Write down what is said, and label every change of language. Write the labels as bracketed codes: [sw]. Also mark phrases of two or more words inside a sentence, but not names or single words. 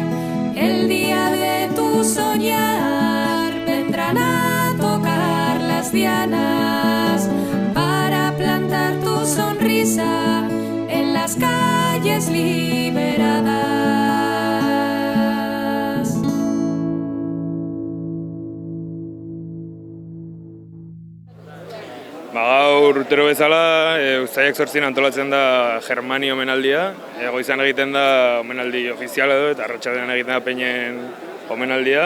[es] El día de tu soñar vendrán a tocar las dianas para plantar tu sonrisa en las calles liberadas. [eu] Gaur urtero bezala, uztailak 8 antolatzen da Germani omenaldia. Goizan egiten da omenaldi ofiziala edo, eta arratsaldean egiten da peinen omenaldia.